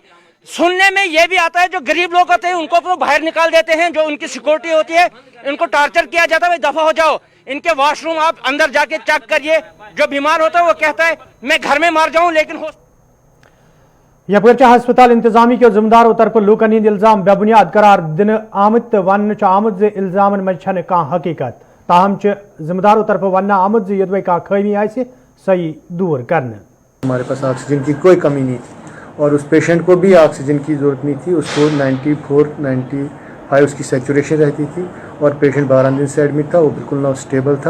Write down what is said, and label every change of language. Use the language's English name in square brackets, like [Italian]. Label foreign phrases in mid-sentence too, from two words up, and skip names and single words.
[Hindi] सुनने में ये भी आता है जो गरीब लोग होते हैं उनको तो बाहर निकाल देते हैं, जो उनकी सिक्योरिटी होती है इनको टॉर्चर किया जाता है, दफा हो जाओ, इनके वॉशरूम आप अंदर जाके चेक करिए। जो बीमार होता है वो कहता है मैं घर में मर जाऊं, लेकिन [Kashmiri] यपर हस्पताल इंतजामी के जिम्मेदारों तरफ लूकन हिंद इल्जाम बेबुनियाद करार दिन आमत वन आमद इल्जाम मज हकीकत, ताहम जिम्मेदारों तरफ वन आमद यदि कह खमी सही दूर करने। [Hindi] हमारे पास ऑक्सीजन की कोई कमी नहीं थी और उस पेशेंट को भी ऑक्सीजन की ज़रूरत नहीं थी। उसको 94-95 उसकी सेचुरेशन रहती थी और पेशेंट 12 दिन से एडमिट था, वो बिल्कुल ना स्टेबल था।